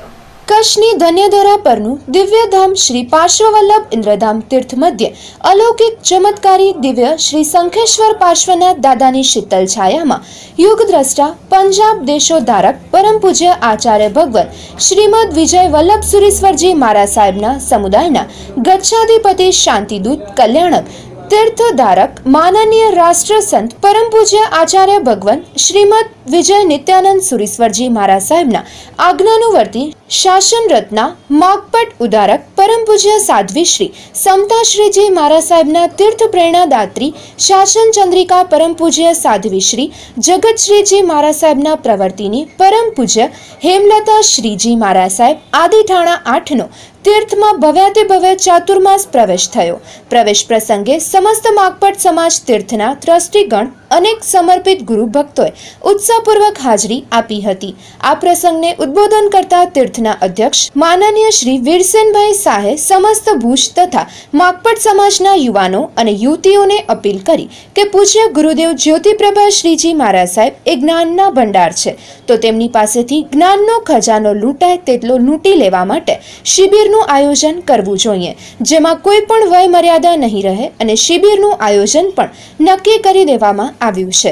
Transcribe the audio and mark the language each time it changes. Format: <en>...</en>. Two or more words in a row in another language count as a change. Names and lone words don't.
<gu>કચ્છની ધન્યધરા પરનું દિવ્યધામ શ્રી પાર્શ્વવલ્લભ ઇન્દ્રધામ તીર્થ મધ્ય અલૌકિક ચમત્કારી દિવ્ય શ્રી શંખેશ્વર પાર્શ્વનાથ દાદાની શીતલ છાયામાં યુગદ્રષ્ટા પંજાબ દેશોધારક પરમ પૂજ્ય આચાર્ય ભગવંત શ્રીમદ વિજય વલ્લભ સુરીશ્વરજી મહારાજ સાહેબના સમુદાયના ગચ્છાધિપતિ શાંતિદૂત કલ્યાણક તીર્થધારક માનનીય રાષ્ટ્ર સંત પરમ પૂજ્ય આચાર્ય ભગવાન શ્રીમદ વિજય નિત્યાનંદ સુરીશ્વરજી મહારાજ સાહેબના આજ્ઞાનુવર્તી શાસન રત્ના માગપટ ઉદારક પરમ પૂજ્ય સાધ્વી શ્રી સમતા શ્રીજી મહારાજ સાહેબના તીર્થ પ્રેરણાદાત્રી શાસન ચંદ્રિકા પરમ પૂજ્ય સાધ્વી શ્રી જગત શ્રીજી મહારાજ સાહેબના પ્રવર્તિની પરમ પૂજ્ય હેમલતા શ્રીજી મહારાજ સાહેબ આદિ ઠાણા 8 નો तीर्थમાં ભવ્યાતિ ભવ્ય ચાતુર્માસ પ્રવેશ થયો. પ્રવેશ પ્રસંગે સમસ્ત માગપટ સમાજ તીર્થના ટ્રસ્ટીગણ અનેક સમર્પિત ગુરુ ભક્તોએ ઉત્સાહપૂર્વક હાજરી આપી હતી. આ પ્રસંગને ઉદ્બોધન કરતા તીર્થના અધ્યક્ષ માનનીય શ્રી વીરસેનભાઈ શાહે સમસ્ત ભુજ તથા માગપટ સમાજના યુવાનો અને યુવતીઓને અપીલ કરી કે પૂજ્ય ગુરુદેવ જ્યોતિપ્રભા શ્રીજી મહારાજ સાહેબ એ જ્ઞાનના ભંડાર છે, તો તેમની પાસેથી જ્ઞાનનો ખજાનો લૂંટાય તેટલો લૂંટી લેવા માટે શિબિરનું આયોજન કરવું જોઈએ, જેમાં કોઈ પણ વય મર્યાદા નહીં રહે અને શિબિરનું આયોજન પણ નક્કી કરી દેવામાં આવ્યું છે.</gu>